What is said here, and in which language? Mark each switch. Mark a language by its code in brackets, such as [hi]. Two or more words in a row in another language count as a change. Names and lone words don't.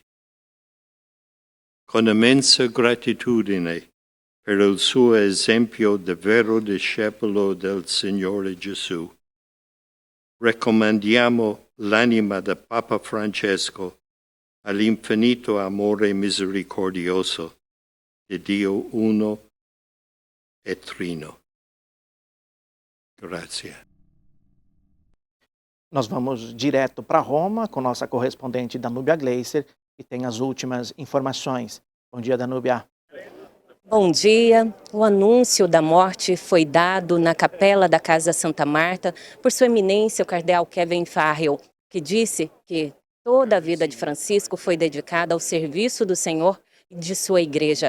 [it] Con immensa gratitudine per il suo esempio di vero discepolo del Signore Gesù, raccomandiamo l'anima del Papa Francesco all'infinito amore misericordioso di Dio uno e trino. Grazie. [pt] Nós vamos direto para Roma com nossa correspondente Danúbia Gleiser, que tem as últimas informações. Bom dia, Danúbia. Bom dia. O anúncio da morte foi dado na capela da Casa Santa Marta por Sua Eminência, o cardeal Kevin Farrell, que disse que toda a vida de Francisco foi dedicada ao serviço do Senhor e de sua igreja.